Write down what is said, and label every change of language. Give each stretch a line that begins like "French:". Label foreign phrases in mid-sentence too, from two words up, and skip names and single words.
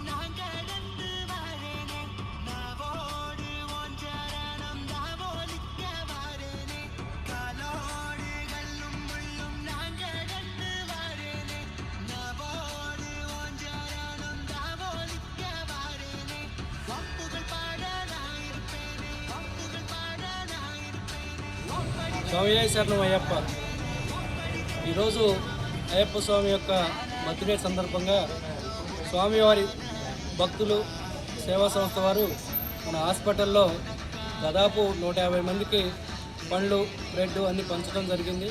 Tamil: நான் கடந்து வரேனே நாவோடு ஓஞ்சரணம் நாவோலிக்க வரேனே காலோடு கல்லும் மண்ணும் நான் கடந்து வரேனே நாவோடு ஓஞ்சரணம் நாவோலிக்க வரேனே வப்புகள் பாட நான் இருப்பேனே வப்புகள் பாட நான் இருப்பேனே.
Telugu: స్వామి శరణం అయ్యప్ప. ఈరోజు అయ్యప్ప స్వామి యొక్క బర్త్డే సందర్భంగా స్వామివారి భక్తులు సేవా సంస్థ వారు మన హాస్పిటల్లో దాదాపు 150 మందికి పండ్లు బ్రెడ్ అన్ని పంచడం జరిగింది.